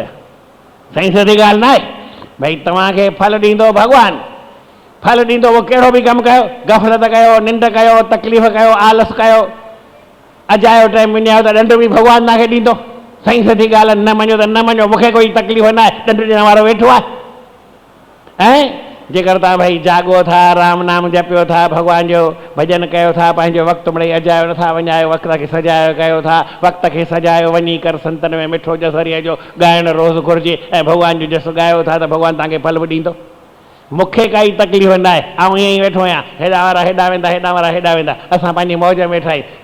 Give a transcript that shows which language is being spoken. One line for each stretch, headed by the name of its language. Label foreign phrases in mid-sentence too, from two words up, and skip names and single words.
Sindhi: सही सदी ॻाल्हि न आहे भई तव्हांखे फल ॾींदो भॻवानु, फल ॾींदो उहो कहिड़ो बि कमु कयो, गफ़लत कयो, निंड कयो, तकलीफ़ कयो, आलस कयो, अजायो टाइम विञायो त ॾंड बि भॻवानु तव्हांखे ॾींदो। सही सदी ॻाल्हि आहे, न मञो त न मञो, मूंखे कोई तकलीफ़ न आहे, ॾंड ॾियण वारो वेठो आहे। ऐं जेकर तव्हां भई जाॻो था, राम नाम जपियो था, भॻवान जो भॼन कयो था, पंहिंजो वक़्तु मिड़ई अजायो नथा वञायो, वक़्त खे सजायो कयो था, वक़्त खे सजायो वञी कर संतनि में मिठो जस हरीअ जो ॻाइणु रोज़ु घुरिजे, ऐं भॻवान जो जस ॻायो था त भॻवानु तव्हांखे फल बि ॾींदो। मूंखे काई तकलीफ़ न आहे, ऐं ईअं ई वेठो आहियां, हेॾा वारा हेॾा वेंदा, हेॾा वारा हेॾा वेंदा, असां पंहिंजी मौज में वेठा आहियूं।